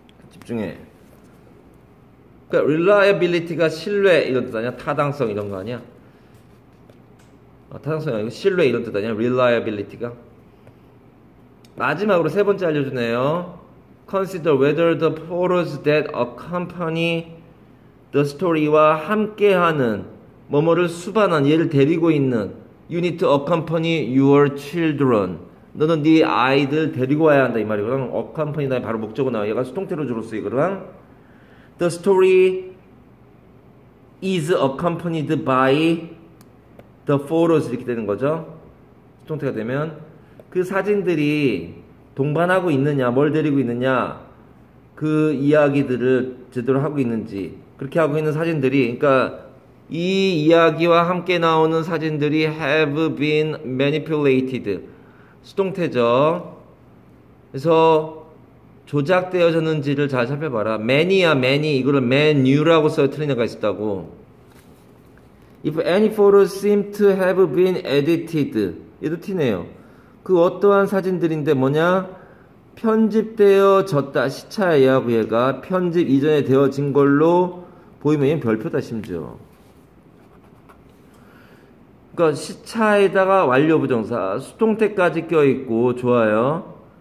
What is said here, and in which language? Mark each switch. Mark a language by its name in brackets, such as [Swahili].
[Korean] 집중해. 그러니까 reliability가 신뢰 이런 뜻 아니야? 타당성 이런 거 아니야? 타당성이 아니고 신뢰 이런 뜻 아니야? reliability가. 마지막으로 세 번째 알려주네요. [English] Consider whether the photos that accompany the story와 [Korean] 함께하는 뭐뭐를 수반한 얘를 데리고 있는 [English] You need to accompany your children. [Korean] 너는 네 아이들 데리고 와야 한다 이 말이거든. accompany 다음에 바로 목적어 나와. 얘가 수동태로 주로 쓰이거든. [English] The story is accompanied by the photos 이렇게 되는 거죠. [Korean] 수동태가 되면 그 사진들이 동반하고 있느냐, 뭘 데리고 있느냐, 그 이야기들을 제대로 하고 있는지, 그렇게 하고 있는 사진들이, 그러니까 이 이야기와 함께 나오는 사진들이 [English] have been manipulated. [Korean] 수동태죠. 그래서 조작되어졌는지를 잘 살펴봐라. many야, many. 이거를 man유라고 써야 틀린 애가 있었다고. [English] If any photos seem to have been edited. [Korean] 얘도 티네요. 그 어떠한 사진들인데 뭐냐? 편집되어졌다. 시차에 의하고 얘가 편집 이전에 되어진 걸로 보이면 얘는 별표다 심지어. 그러니까 시차에다가 완료부정사 수동태까지 껴있고 좋아요.